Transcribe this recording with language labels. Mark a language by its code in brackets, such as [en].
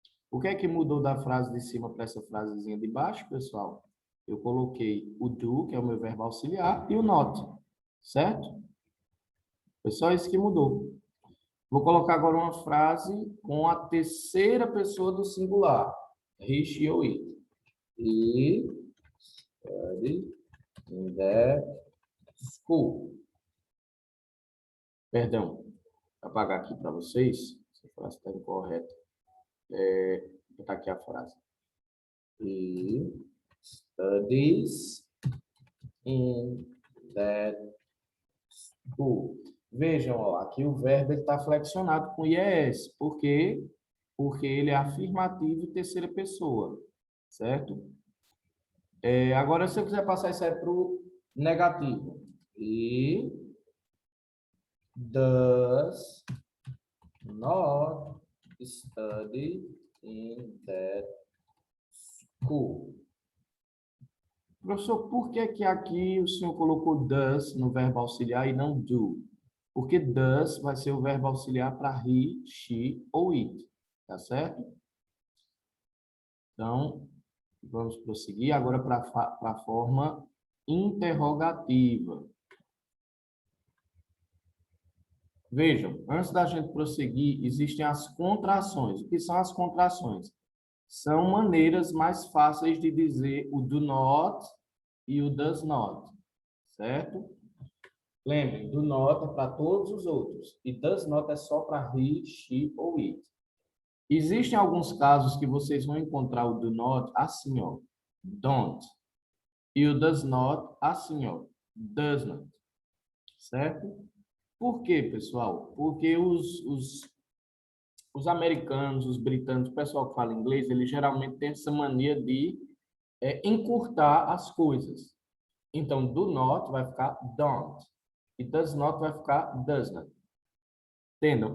[pt] O que é que mudou da frase de cima para essa frasezinha de baixo, pessoal? Eu coloquei o do, que é o meu verbo auxiliar, e o not, certo? Foi só isso que mudou. Vou colocar agora uma frase com a terceira pessoa do singular. [en] He, she ou it. He studied in that school. [pt] Perdão, vou apagar aqui para vocês. Essa frase está incorreta. Vou botar aqui a frase. [en] He studies in that school. [pt] Vejam, ó, aqui o verbo está flexionado com IES. Por quê? Porque ele é afirmativo e terceira pessoa, certo? Agora, se eu quiser passar isso aí para o negativo. [en] He does not study in that school. [pt] Professor, por que que aqui o senhor colocou does no verbo auxiliar e não do? Porque does vai ser o verbo auxiliar para he, she ou it, tá certo? Então, vamos prosseguir agora para a forma interrogativa. Vejam, antes da gente prosseguir, existem as contrações. O que são as contrações? São maneiras mais fáceis de dizer o do not e o does not, certo? Lembrem, do not é para todos os outros e does not é só para he, she ou it. Existem alguns casos que vocês vão encontrar o do not assim, ó, don't. E o does not assim, ó, does not. Certo? Por quê, pessoal? Porque os americanos, os britânicos, o pessoal que fala inglês, eles geralmente têm essa mania de encurtar as coisas. Então, do not vai ficar don't. E does not vai ficar does not. Entendam?